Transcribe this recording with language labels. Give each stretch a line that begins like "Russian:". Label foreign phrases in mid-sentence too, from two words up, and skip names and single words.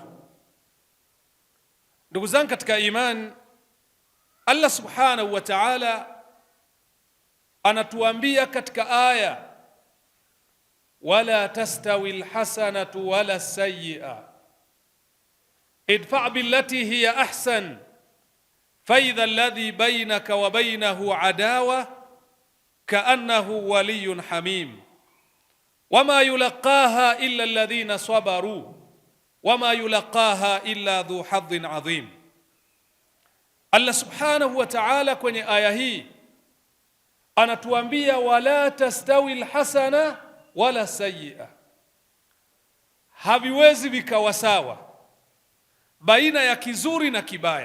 Swahili: Ndugu zangu katika imani, Allah
Arabic: سبحانه وتعالى
Swahili: anatuambia katika aya,
Arabic: ولا تستوي الحسنة ولا السيئة ادفع بالتي هي أحسن فإذا الذي بينك وبينه عداوة كأنه ولي حميم وما يلقاها إلا الذين صبروا وما يلقاها إلا ذو حظ عظيم.
Swahili: Allah
Arabic: سبحانه وتعالى
Swahili: kwenye aya hii anatuambia
Arabic: ولا تستوي الحسنة ولا السيئة,
Swahili: haviwezi vikawa sawa baina ya kizuri na kibaya.